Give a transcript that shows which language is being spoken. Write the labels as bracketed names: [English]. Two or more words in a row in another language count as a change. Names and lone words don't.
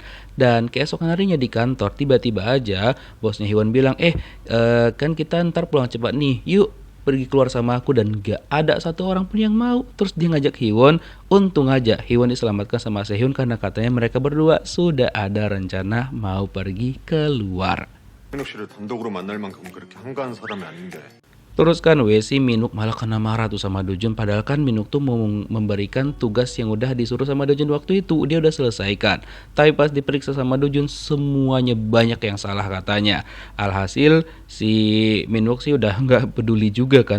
[Indonesian] Dan keesokan harinya di kantor tiba-tiba aja bosnya Hiwon bilang, kan kita ntar pulang cepat nih, yuk pergi keluar sama aku, dan gak ada satu orang pun yang mau. Terus dia ngajak Hiwon. Untung aja Hiwon diselamatkan sama Sehyun karena katanya mereka berdua sudah ada rencana mau pergi keluar. [Korean] 민욱 씨를 단독으로 만날 만큼 그렇게 한가한 사람이 아닌데. [Indonesian] Terus kan si Minwook malah kena marah tuh sama Dojun. Padahal kan Minwook tuh mau memberikan tugas yang udah disuruh sama Dojun waktu itu, dia udah selesaikan. Tapi pas diperiksa sama Dojun semuanya banyak yang salah katanya. Alhasil si Minwook sih udah nggak peduli juga kan.